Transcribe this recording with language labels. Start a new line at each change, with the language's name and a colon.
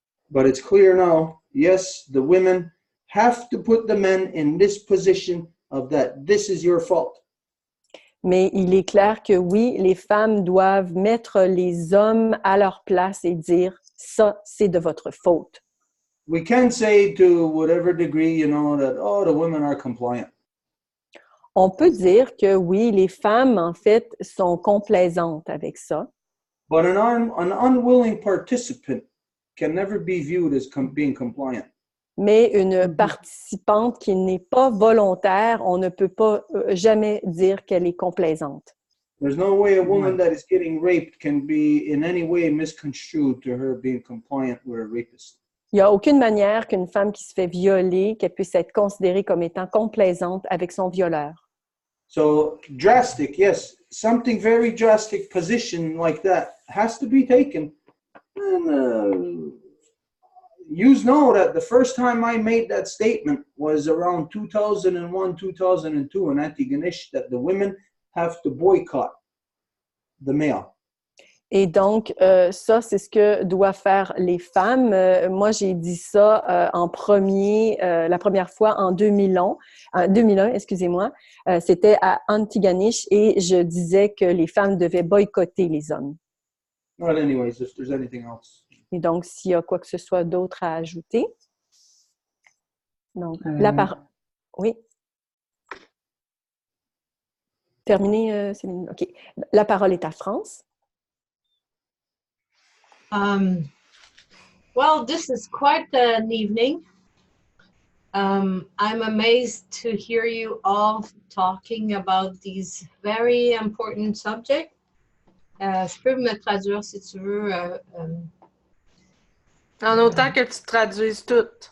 English: But it's clear now. Yes, the women have to put the men in this position of that this is your fault.
French: Mais il est clair que oui, les femmes doivent mettre les hommes à leur place et dire « ça, c'est de votre faute ».
English: We can say to whatever degree, you know, that, oh, the women are compliant.
French: On peut dire que oui, les femmes, en fait, sont complaisantes avec ça.
English: But an unwilling participant can never be viewed as being compliant.
French: Mais une participante qui n'est pas volontaire, on ne peut pas jamais dire qu'elle est complaisante.
English: There's no way a woman that is getting raped can be in any way misconstrued to her being compliant with a rapist.
French: Il n'y a aucune manière qu'une femme qui se fait violer, qu'elle puisse être considérée comme étant complaisante avec son violeur.
English: So drastic, yes, something very drastic position like that has to be taken. And you know that the first time I made that statement was around 2001, 2002 in Antigonish, that the women have to boycott the male.
French: Et donc, ça, c'est ce que doivent faire les femmes. Moi, j'ai dit ça la première fois en 2001, excusez-moi. C'était à Antigonish et je disais que les femmes devaient boycotter les hommes.
English: Well, anyways, if there's anything else.
French: Et donc, s'il y a quoi que ce soit d'autre à ajouter. Donc, oui. Terminé, Céline? OK. La parole est à France.
English: Well, this is quite an evening. I'm amazed to hear you all talking about these very important subjects.
French: Je peux me traduire si tu veux. En autant que tu traduises tout.